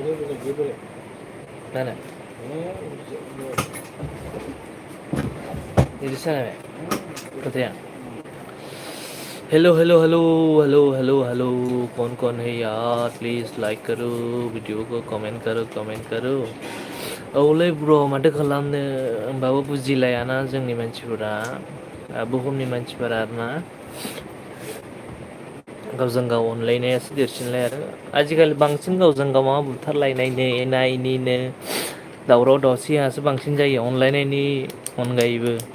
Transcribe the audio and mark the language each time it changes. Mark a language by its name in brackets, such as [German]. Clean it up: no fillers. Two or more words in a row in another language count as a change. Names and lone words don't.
[Bodo] नाना बिदिसो जानाय खोथाया [Hindi] हेलो हेलो हेलो हेलो हेलो हेलो कौन है यार प्लीज लाइक करो वीडियो को कमेंट करो [Bodo] औलै ब्र माथो खालामनो होमबाबो बुजिलायाना जोंनि मानसिफोरा बुहुमनि मानसिफोरा आरोना गावजों गाव अनलायनायासो देरसिनलाय आरो आजिखालि बांसिन गावजों गाव माबा बुथारलायनायनो एना एनिनो दावराव दावसियासो बांसिन जायो अनलायनायनि अनगायैबो